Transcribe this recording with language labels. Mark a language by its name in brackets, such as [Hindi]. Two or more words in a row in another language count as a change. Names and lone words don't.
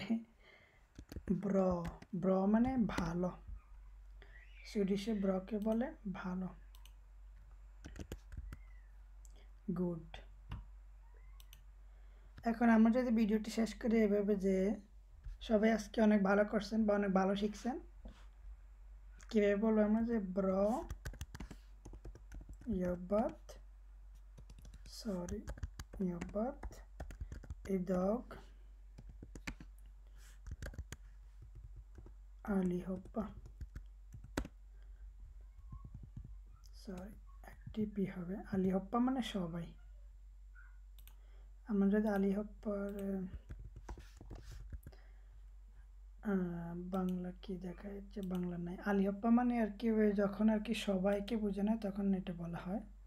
[Bangla] ব্র, ব্র মানে ভালো, সুইডিশে ব্রকে বলে ভালো, গুড। এখন আমরা যদি ভিডিওটি শেষ করি এভাবে যে সবাই আজকে অনেক ভালো করছেন বা অনেক ভালো শিখছেন, কীভাবে বলবো আমরা যে [Swedish] bra jobbat, jobbat idag allihopa, [Bangla] একটি পি হবে, allihopa মানে সবাই। আমরা যদি allihopaর বাংলা কি দেখা যাচ্ছে, বাংলা নাই, allihopa মানে আর কি যখন আর কি সবাইকে বোঝানো হয় তখন এটা বলা হয়।